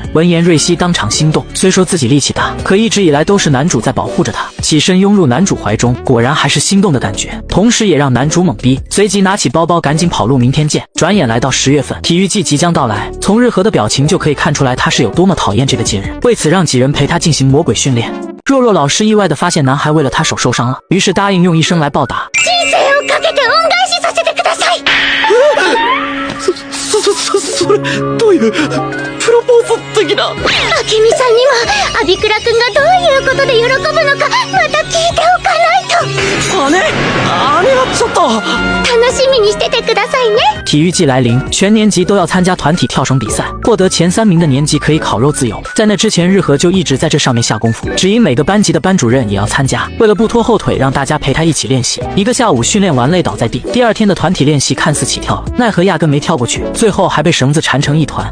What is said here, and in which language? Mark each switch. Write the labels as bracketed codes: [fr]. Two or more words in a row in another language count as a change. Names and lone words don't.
[zh] 闻言瑞希当场心动，虽说自己力气大，可一直以来都是男主在保护着她，起身拥入男主怀中，果然还是心动的感觉，同时也让男主懵逼，随即拿起包包赶紧跑路明天见。转眼来到10月份，体育季即将到来，从日和的表情就可以看出来他是有多么讨厌这个节日，为此让几人陪他进行魔鬼训练。若若老师意外地发现男孩为了他手受伤了，于是答应用一生来报答。 [ja] 人生をかけて恩返しさせてください。それどういうプロポーズ的な。明美さんにはアビクラくんがどういうことで喜ぶのかまた聞いておかないと。姉はちょっと楽しみにしててくださいね。 [zh] 体育季来临，全年级都要参加团体跳绳比赛，获得前3名的年级可以烤肉自由。在那之前，日和就一直在这上面下功夫，只因每个班级的班主任也要参加，为了不拖后腿，让大家陪他一起练习。一个下午训练完累倒在地，第2天的团体练习看似起跳了，奈何压根没跳过去，最后还被绳子缠成一团。